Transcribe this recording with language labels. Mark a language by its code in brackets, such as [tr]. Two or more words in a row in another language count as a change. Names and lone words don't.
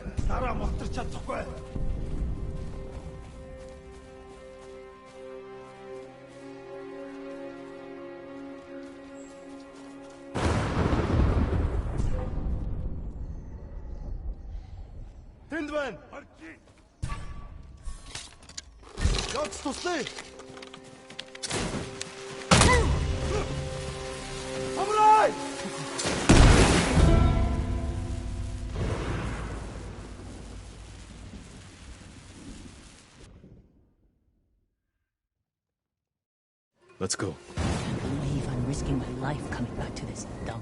[mn] Дараа мотор чадахгүй. Тэнд байна. Явц туслая. Самурай! [en] Let's go. I can't believe I'm risking my life coming back to this dump.